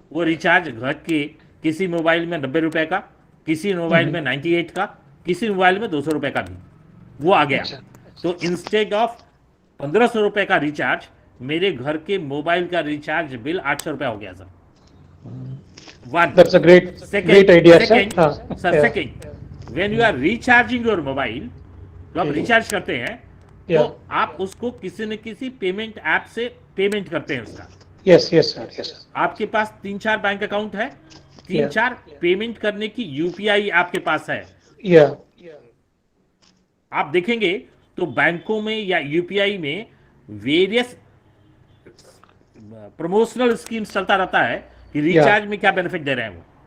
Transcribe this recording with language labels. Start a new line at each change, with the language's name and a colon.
Hindi: वो रिचार्ज घर के किसी मोबाइल में 90 रुपए का, किसी मोबाइल में 98 का, किसी मोबाइल में 200 रुपए का भी वो आ गया। अच्छा। तो इंस्टेड ऑफ 1500 रुपए का रिचार्ज, मेरे घर के मोबाइल का रिचार्ज बिल 800 रुपए हो गया sir.
English: One. That's a great idea, sir. Sir, Yeah. second, when you are recharging your mobile,
Hindi: तो आप रिचार्ज करते हैं तो
English: Yeah.
Hindi: आप उसको किसी न किसी पेमेंट ऐप से पेमेंट करते हैं उसका।
English: Yes, yes, sir. Yes.
Hindi: आपके पास 3-4 बैंक अकाउंट है,
English: Yeah.
Hindi: 3-4 पेमेंट करने की यूपीआई आपके पास है।
English: Yeah.
Hindi: आप देखेंगे तो बैंकों में या यूपीआई में
English: various promotional schemes
Hindi: चलता रहता है कि रिचार्ज में क्या बेनिफिट दे रहे हैं वो,